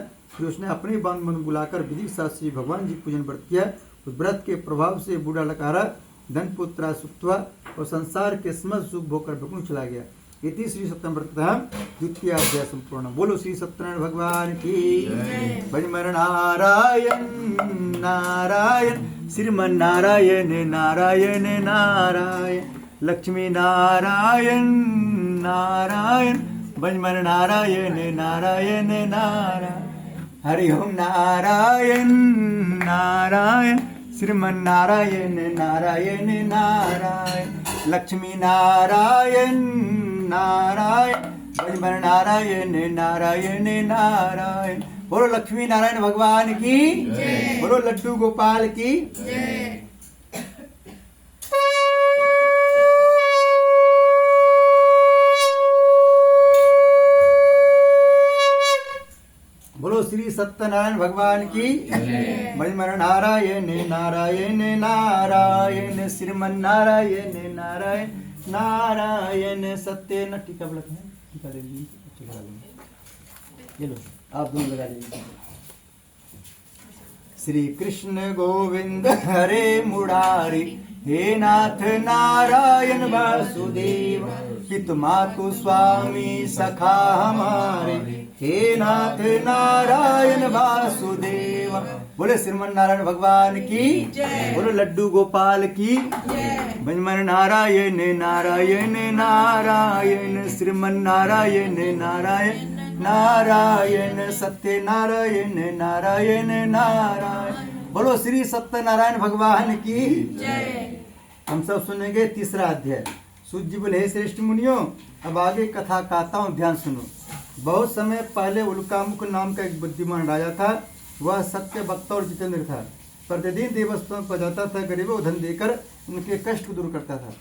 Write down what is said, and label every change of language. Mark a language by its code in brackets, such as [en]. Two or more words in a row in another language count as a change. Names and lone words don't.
[hi] फिर उसने अपने बांध बंधु बुलाकर विधि साथ श्री भगवान जी पूजन व्रत किया। उस व्रत के प्रभाव से बूढ़ा लकड़हारा धन पुत्र सुप्त हुआ और संसार के समस्त सुख भोग कर भगवान चला गया। इति श्री सत्यनारायण व्रत द्वितीय अध्याय संपूर्ण। बोलो श्री सत्यनारायण भगवान की भज मन नारायण नारायण श्रीमन नारायण नारायण नारायण लक्ष्मी नारायण नारायण भज मन नारायण नारायण नारायण हरि ओम नारायण नारायण श्रीमन नारायण नारायण नारायण लक्ष्मी नारायण नारायण भज मन नारायण नारायण नारायण। बोलो लक्ष्मी नारायण भगवान की, बोलो लड्डू गोपाल की। बोलो श्री सत्यनारायण भगवान की। भज मन नारायण नारायण नारायण श्रीमन नारायण नारायण नारायण सत्य न टीका बोलते हैं, टीका ले लीजिए, टीका लगा लेंगे। ये लो आप दोनों लगा लीजिए। श्री कृष्ण गोविंद हरे मुरारी, हे नाथ नारायण वासुदेव, हित मातु स्वामी सखा हमारे, हे नाथ नारायण वासुदेव। बोले श्रीमन नारायण भगवान की, बोलो लड्डू गोपाल की। भज मन नारायण नारायण नारायण श्रीमन नारायण नारायण नारायण सत्य नारायण नारायण नारायण। बोलो श्री सत्यनारायण भगवान की। हम सब सुनेंगे तीसरा अध्याय। सूत जी बोले, हे श्रेष्ठ मुनियों, अब आगे कथा कहता हूँ, ध्यान सुनो। बहुत समय पहले उल्कामुख नाम का एक बुद्धिमान राजा था। वह सत्य वक्ता और जितेंद्र था। प्रतिदिन देवस्थान पर जाता था, गरीबों को धन देकर उनके कष्ट को दूर करता था।